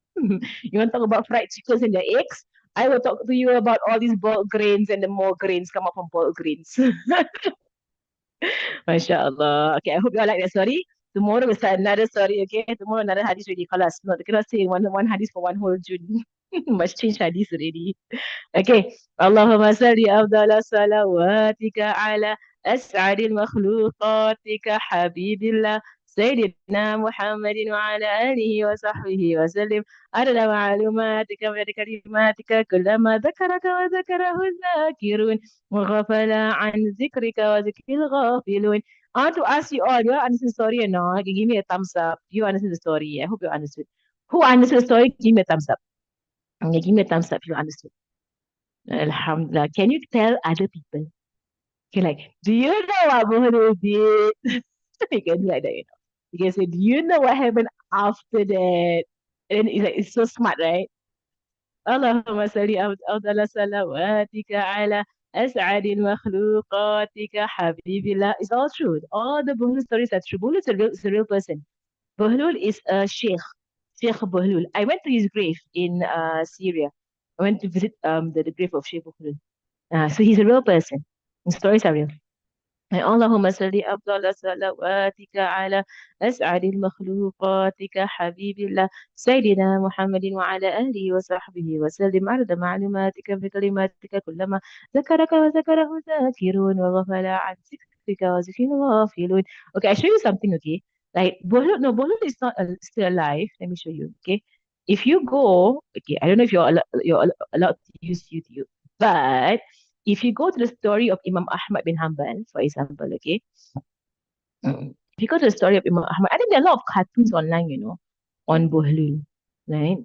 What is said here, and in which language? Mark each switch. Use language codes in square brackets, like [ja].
[en] You want to talk about fried chickens and the eggs? I will talk to you about all these boiled grains and the more grains come up from boiled grains. MashaAllah. Okay, I hope you all like that story. Tomorrow we'll start another story, okay? Tomorrow another hadith already. Khalas. Not, cannot say one hadith for one whole June. Must change hadith already. Okay. [ar] اللهم صل أفضل صلواتك على أسعد المخلوقاتك حبيب الله سيدنا محمد وعلى آله وصحبه وسلم عدد معلوماتك وعدد كلماتك كلما ذكرك وذكره الذاكرون وغفل عن ذكرك وذكر الغافلون [en] I want to ask you all, you all understand the story or not? Okay, give me a thumbs up. You understand the story. I hope you understood. Who understood the story? Give me a thumbs up. Okay, give me a thumbs up if you understood. Alhamdulillah. Can you tell other people? Okay, like, do you know what Boholo did? You can do like that, you know. You can say, do you know what happened after that? And it's like, it's so smart, right? [ar] اللهم صل أفضل صلواتك على أسعد مخلوقاتك حبيب الله. [en] It's all true. All the Bahlul stories are true. Bahlul is a real person. Bahlul is a sheikh. Sheikh Bahlul. I went to his grave in Syria. I went to visit the grave of Sheikh Bahlul. So he's a real person. The stories are real. [ar] اللهم صل أفضل صلواتك على أسعد المخلوقاتك حبيب الله سيدنا محمد وعلى آله وصحبه وسلم عدد معلوماتك بكلماتك كلما ذكرك وذكره ذاكرون وغفل عن ذكرك وذكر غافلون. [en] Okay, I show you something, okay? Like Bollywood, no, Bollywood is not still alive. Let me show you, okay? If you go, okay, I don't know if you're allowed to use YouTube, but if you go to the story of Imam Ahmad bin Hanbal, for example, okay, if you go to the story of Imam Ahmad, I think there are a lot of cartoons online, you know, on Bohlul, right?